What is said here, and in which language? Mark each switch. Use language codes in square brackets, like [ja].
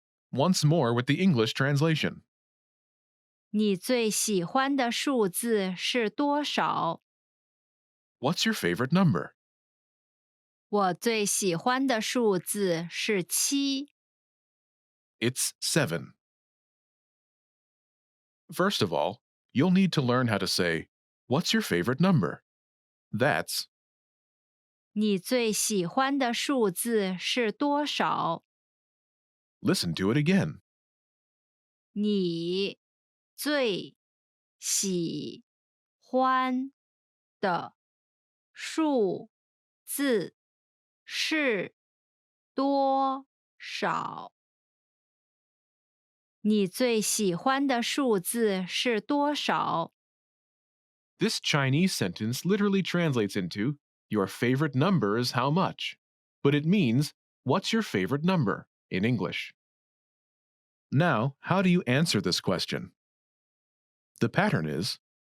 [en] Once more with the English translation. [zh] 你最喜欢的数字是多少？ [en] What's your favorite number? [zh] 我最喜欢的数字是7。 [en] It's 7. First of all, you'll need to learn how to say, "What's your favorite number?" That's [zh] 你最喜欢的数字是多少？ [en] listen to it again. [zh] 你最喜欢的数字是多少？你最喜欢的数字是多少？ [en] This Chinese sentence literally translates into, "Your favorite number is how much?" But it means, "What's your favorite number?" in English. Now, how do you answer this question? The pattern is